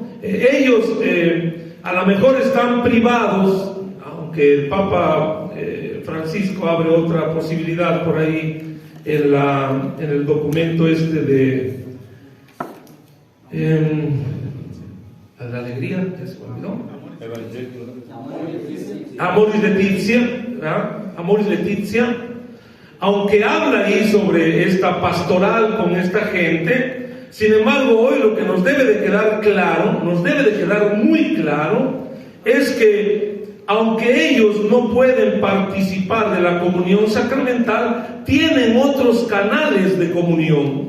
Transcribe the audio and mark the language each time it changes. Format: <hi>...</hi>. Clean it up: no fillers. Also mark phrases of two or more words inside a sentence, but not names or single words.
<es>Ellos a lo mejor están privados, aunque el Papa Francisco abre otra posibilidad por ahí en el documento este de la alegría, ¿ya se me olvidó? Amoris Laetitia, ¿verdad? Amoris Laetitia, aunque habla ahí sobre esta pastoral con esta gente, sin embargo hoy lo que nos debe de quedar claro, nos debe de quedar muy claro, es que aunque ellos no pueden participar de la comunión sacramental, tienen otros canales de comunión.</es>